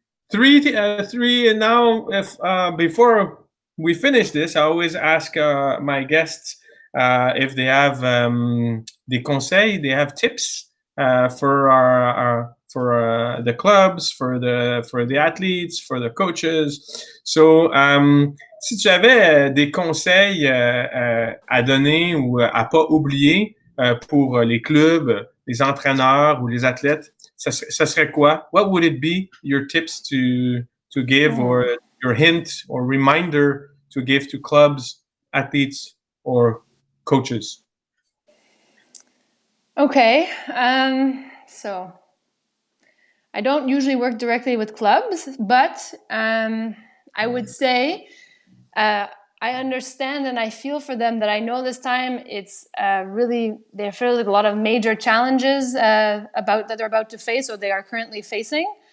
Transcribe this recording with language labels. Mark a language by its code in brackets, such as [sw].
[en] Three, and now, before we finish this, I always ask my guests if they have [fr] des conseils, [en] they have tips for the clubs, for the athletes, for the coaches. So [fr] Si tu avais des conseils à donner ou à pas oublier pour les clubs, les entraîneurs ou les athlètes, ça serait quoi? [en] What would it be your tips to give or your hint or reminder to give to clubs, athletes or coaches? Okay. So I don't usually work directly with clubs, but I would say I understand and I feel for them that I know this time it's really they feel like a lot of major challenges about that they're about to face or they are currently facing.